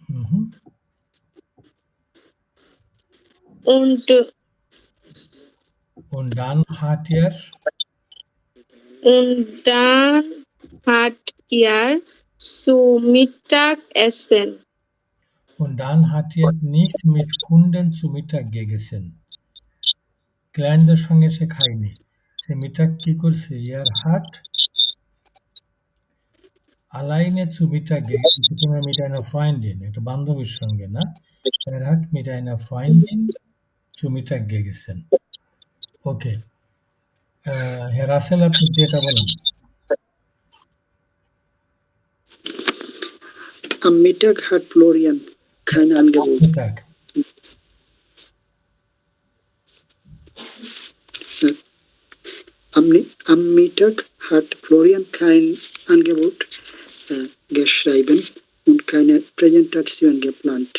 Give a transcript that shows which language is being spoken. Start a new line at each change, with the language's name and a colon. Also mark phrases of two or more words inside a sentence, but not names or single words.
German: Und dann hat er zu Mittag essen. Und dann hat er nicht mit Kunden zu Mittag gegessen.
Bangla: ক্লায়েন্টদের সঙ্গে সে খায়নি। সে মিটাগ কি করছে?
German: Er hat alleine zu Mittag gegessen mit einer Freundin,
Bangla: একটা বান্ধবীর সঙ্গে, না?
German: Er hat mit einer Freundin zu Mittag gegessen. Okay. Herr Russell,
Bangla: আপনি যেটা বলেন।
German: Am Mittag hat Florian kein Angebot. Mittag. Am Mittag hat Florian kein Angebot geschrieben und keine Präsentation geplant.